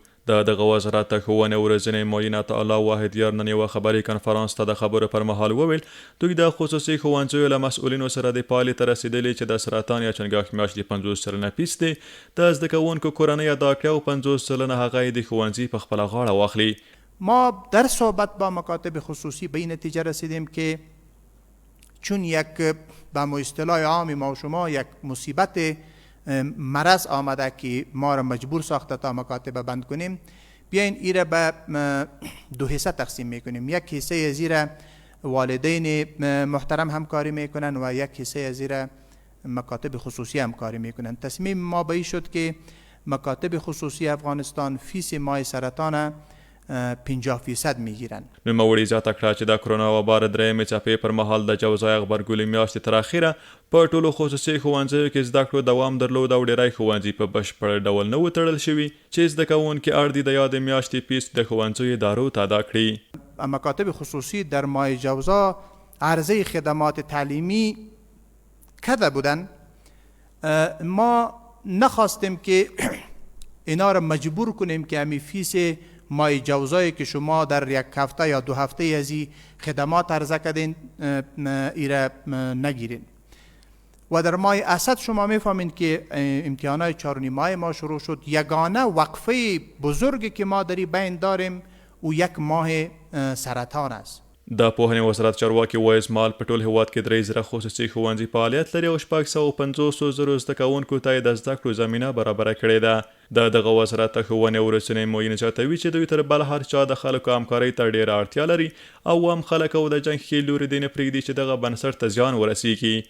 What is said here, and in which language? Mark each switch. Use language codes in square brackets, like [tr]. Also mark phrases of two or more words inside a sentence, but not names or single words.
[ps] د دغه وزارت د ښوونې ورځنی معین عطاالله واحدیار نن یوه خبري کنفرانس ته د خبرو پر مهال وویل دوی د خصوصي ښوونځیو له مسؤلینو سره د پالې ته رسیدلي چې د سرطان یا چنګاښ میاشت د 50% فیس دی د زده کوونکو کورنۍ ادا کړي او 50% هغه یې د ښوونځي په خپله غاړه واخلي. [fa] ما در صحبت با مکاتب خصوصی به این نتیجه رسیدیم که چون یک به اصطلاح عام ما و شما یک مصیبت مرض آمده که ما را مجبور ساخته تا مکاتب بند کنیم، بیاین این را به دو حصه تقسیم میکنیم. یک حصه زیر والدین محترم همکاری میکنن و یک حصه زیر مکاتب خصوصی همکاری میکنن. تصمیم ما به این شد که مکاتب خصوصی افغانستان فیس مای سرطان 50% میگیرن. [ps] نوموړي زیاته کړه چې د کرونا وبا د درېیمې څپې پر مهال د جوزای غبرګولي میاشتې تر اخره په ټولو خصوصي ښوونځیو کې زده کړو دوام درلود او ډیری ښوونځي په بشپړ ډول نه و تړل شوي چې زده کوونکي اړ دي د یادې میاشتې فیس د ښوونځیو ادارو ته ادا کړي. [fa] مکاتب خصوصی در ماه جوزا عرضه خدمات تعلیمی کده بودن. ما نخواستیم که اینا را مجبور کنیم که همی فیس مای جوزایی که شما در یک هفته یا 2 هفته از این خدمات عرضه کردین ایره نگیرین. و در ماه اسد شما میفهمین که امتحانات 4 ماه ما شروع شد. یگانه وقفه بزرگی که ما در بین داریم او 1 ماه سرطان است. [ps] د پوهنې وزارت چارواکي وایي مال په ټول هیواد کې 3,000 خصوصي ښوونځي فعالیت لري او 650,000 زده کوونکو ته یې د زده کړو زمینه برابره کړې ده. د دغه وزارت د ښوونې ورځنی معین زیاتوي چې دوی تر بل هر چا د خلکو همکارۍ ته ډېره اړتیا لري او هم خلک او د جنګ ښې لوري دی نه پرېږدي چې دغه بنسټ ته زیان ورسیږي.